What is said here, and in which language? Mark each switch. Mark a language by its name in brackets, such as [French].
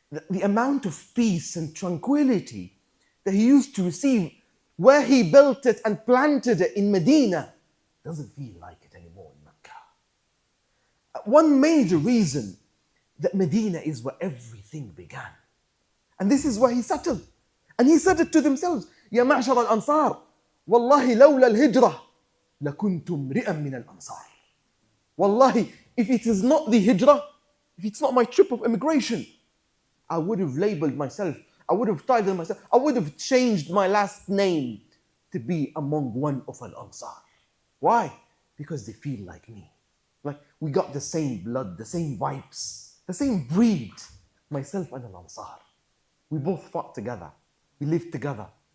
[English] The amount of peace and tranquility that he used to receive where he built it and planted it in Medina doesn't feel like it anymore in Mecca. One major reason that Medina is where everything began. And this is where he settled. And he said it to themselves, [Arabic] يا معشر الأنصار والله لولا الهجرة لكنت امرئا من الأنصار. [English] Wallahi, if it is not the hijrah, if it's not my trip of immigration, I would have labeled myself, I would have titled myself, I would have changed my last name to be among one of Al-Ansar. Why? Because they feel like me. Like we got the same blood, the same vibes, the same breed, myself and Al-Ansar. We both fought together. We lived together.